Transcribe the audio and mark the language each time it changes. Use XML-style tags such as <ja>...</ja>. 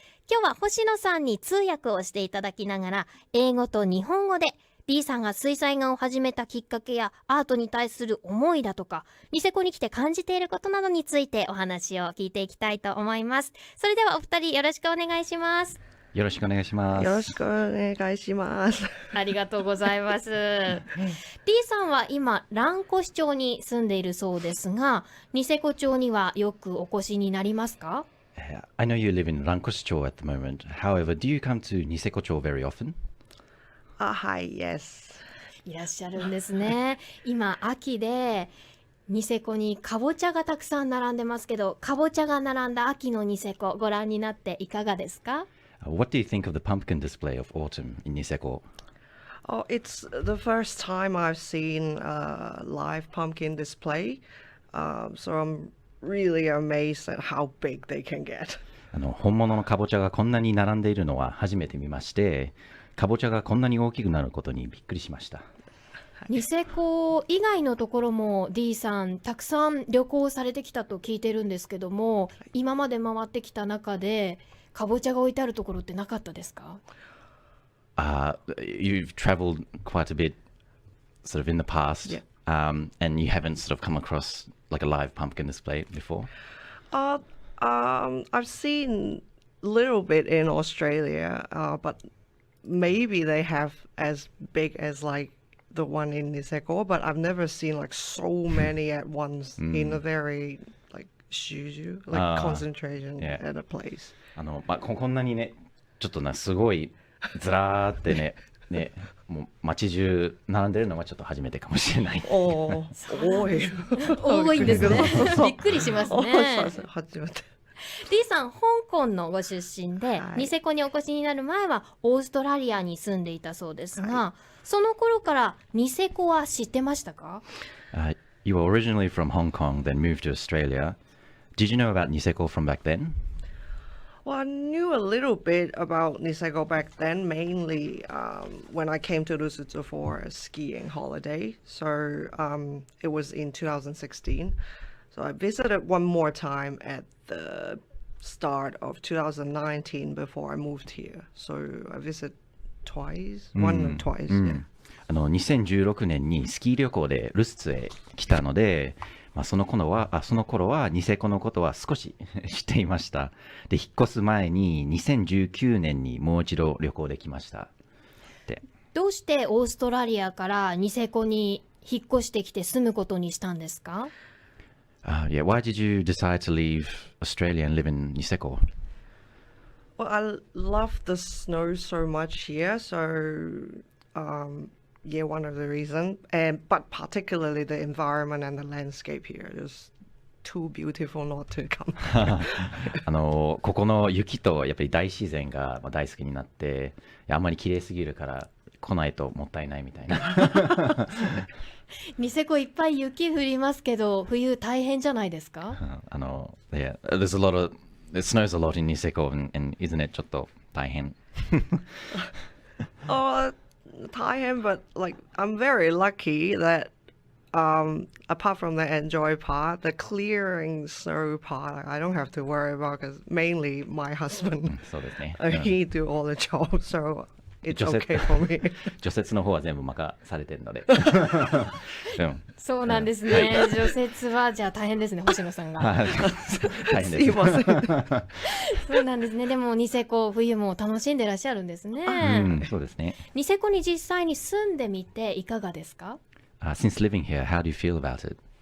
<ja>今日は星野さんに通訳をしていただきながら、英語と日本語でDEEさんが水彩画を始めたきっかけやアートに対する思いだとか、ニセコに来て感じていることなどについてお話を聞いていきたいと思います。それではお二人よろしくお願いします。よろしくお願いします。よろしくお願いします。ありがとうございます。DEEさんは今蘭越町に住んでいるそうですが、ニセコ町にはよくお越しになりますか？</ja> <en>I know you live in Rankoshcho at the moment. However, do you come to Nisekocho very often? Hi, yes.</en> <ja>いらっしゃるんですね。今秋でニセコにかぼちゃがたくさん並んでますけど、かぼちゃが並んだ秋のニセコご覧になっていかがですか</ja> <en>What do you think of the pumpkin display of autumn in Niseko? Oh, it's the first time I've seen a live pumpkin display, so I'm really amazed at how big they can get.</en> <ja>本物のかぼちゃがこんなに並んでいるのは初めて見まして、かぼちゃがこんなに大きくなることにびっくりしました。ニセコ以外のところも DEEさんたくさん旅行されてきたと聞いてるんですけども、今まで回ってきた中でかぼちゃが置いてあるところってなかったですか</ja> <en>？You've traveled quite a bit sort of in the past, Yeah. And you haven't sort of come across like a live pumpkin display before? I've seen a little bit in Australia, but maybe they have as big as like the one in Niseko, but I've never seen like so many at once in a very like concentration Yeah. at a place.</en> <ja>こんなにね、ちょっとすごいずらーってね、もう街中並んでるのはちょっと初めてかもしれない。多い。多いんですね。びっくりしますね。初めて。 DEEさん、香港のご出身で、はいニセコにお越しになる前はオーストラリアに住んでいたそうですが、その頃からニセコは知ってましたか</ja> <en>You were originally from Hong Kong, then moved to Australia. Did you know about Niseko from back then? Well, I knew a little bit about Niseko back then, mainly when I came to Lusutsu for a skiing holiday. So it was in 2016. So I visited one more time at the start of 2019 before I moved here. So I visited twice, one or twice. Yeah.</en> <ja>2016年にスキー旅行でルスツへ来たので、その頃はニセコのことは少し知っていました。で、引っ越す前に2019年にもう一度旅行できました。どうしてオーストラリアからニセコに引っ越してきて住むことにしたんですか</ja> <en>Yeah, why did you decide to leave Australia and live in Niseko? Well, I love the snow so much here. So yeah, one of the reasons, but particularly the environment and the landscape here is too beautiful not to come.</en> <ja>ここの雪とやっぱり大自然が大好きになって、あんまり綺麗すぎるから来ないともったいないみたいな。ニセコいっぱい雪降りますけど、冬大変じゃないですか</ja> <en>Yeah, there's a lot of, it snows a lot in Niseko, and isn't it</en> <ja>ちょっと大変</ja> <en>Thailand, but like I'm very lucky that apart from the enjoy part, the clearing snow part, I don't have to worry about because mainly my husband,</en> <ja>そうですね。</ja> <en>he do all the jobs, so it's okay for me.</en> <ja>除雪の方は全部任されてるので。そうなんですね。除雪はじゃあ大変ですね、星野さんが。大変です。そうなんですね。でもニセコ冬も楽しんでらっしゃるんですね。そうですね。ニセコに実際に住んでみていかがですか</ja> <en>？Since living here, how do you feel about it?</en>